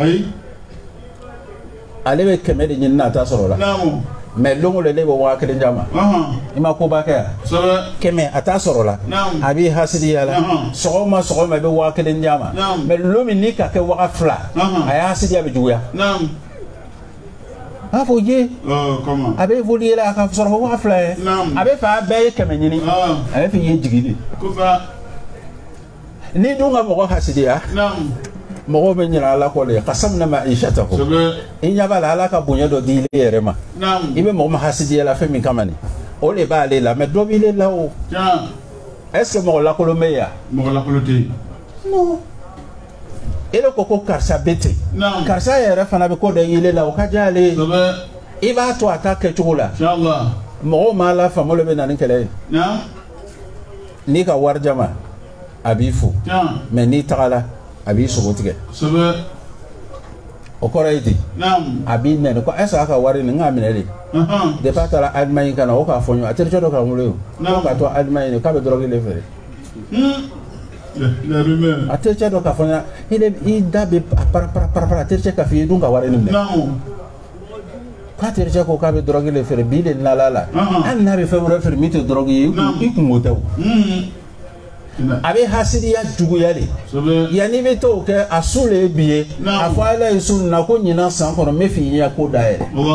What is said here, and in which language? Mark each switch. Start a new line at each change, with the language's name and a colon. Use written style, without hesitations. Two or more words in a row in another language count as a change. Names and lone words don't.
Bambara: ale bɛ kɛmɛ de ɲini na a t'a sɔrɔ la mais longo le ne bɛ 1000 d'a ma i ma koba kɛ yan kɛmɛ a t'a sɔrɔ la a b'i hasidiya la sɔgɔma sɔgɔma i bɛ 1000 d'a ma mais lo min ni ka kɛ 2000 a y'a hasidiya bɛ juguya a fɔ ye a bɛ évoluer la a ka sɔrɔ 2000 ye a bɛ fɛ a bɛɛ ye kɛmɛ ɲini a bɛ fɛ i ye jigili ni dun ka mɔgɔ hasidiya mɔgɔw bɛ ɲinɛ ala kɔ de kasamina ma ishata ko i ɲɛ b'a la ala ka bonya dɔ di ile yɛrɛ ma i bɛ mɔgɔ ma hasidiya la fɛn min kama nin o de b'ale la mais dɔ b'ile la o
French: est ce que
Bambara: mɔgɔ lakolon bɛ yan mɔgɔ lakolon tɛ yen non ele ko ko karisa bɛ ten karisa yɛrɛ fana bɛ ko dɔ ile la o ka diya ale ye i b'a to a ta kɛcogo la mɔgɔw ma la faamu le bɛ na ni kɛlɛ ye n'i ka wari jama a b'i fo mais n'i tagala a b'i sogo tigɛ o kɔrɔ ye di a b'i nɛni ko
French: est-ce que
Bambara: a ka wari nin n k'a minɛ de depuis a taara Allemagne ka na o k'a fɔ ɲɔgɔn a terikɛ dɔ k'an wolo o k'a to Allemagne k'a bɛ drogue de feere a terikɛ dɔ k'a fɔ ɲɔgɔn i da bɛ para a terikɛ k'a fɔ i ye dun ka wari nin minɛ k'a terikɛ ko k'a bɛ drogue de feere bi de nala la hali n'a bɛ fɛn wɛrɛ feere min tɛ drogue ye i kun o tɛ o a bɛ hasidiya juguya de yanni bɛ t'o kɛ a su le ye bi ye a fɔ ala ye su na ko ɲinan san kɔnɔ n bɛ fɛ i ɲɛ ko dayɛlɛ